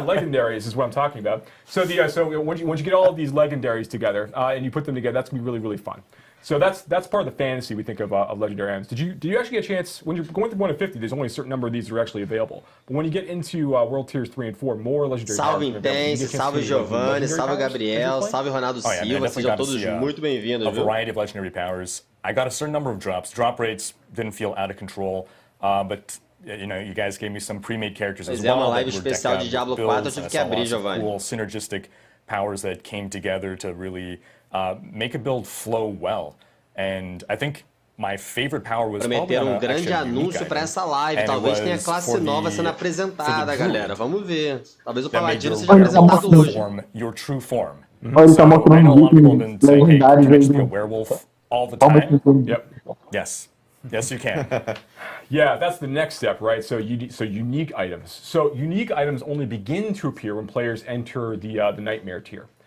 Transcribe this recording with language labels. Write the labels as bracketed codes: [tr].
[en] Legendaries is what I'm talking about. So once you get all of these legendaries together and you put them together, that's gonna be really, really fun. So that's part of the fantasy we think of legendary items. Did you actually get a chance when you're going through 1 to 50? There's only a certain number of these that are actually available. But when you get into World Tiers 3 and 4, more legendary. [pt] Salve Intense, salve Giovanni, salve Gabriel, salve Ronaldo Silva, sejam todos muito bem-vindos. [en] A variety of legendary powers. I got a certain number of drops. Drop rates didn't feel out of control, but you guys gave me some pre-made characters as well. [pt] Uma live especial de Diablo 4, eu tive que abrir, Giovanni. [en] Cool synergistic powers that came together to really make a build flow well. And I think my favorite power was [pt] Prometeram grande anúncio para essa live. Talvez tenha classe nova sendo apresentada, galera. Vamos ver. Talvez o Paladino seja apresentado hoje. [en] Your true form. [pt] Ele tá mostrando um vídeo legendários aí. [en] Werewolf all the time. Yep. Yes. Yes, you can. Yeah, that's the next step, right? So unique items. So unique items only begin to appear when players enter the Nightmare tier.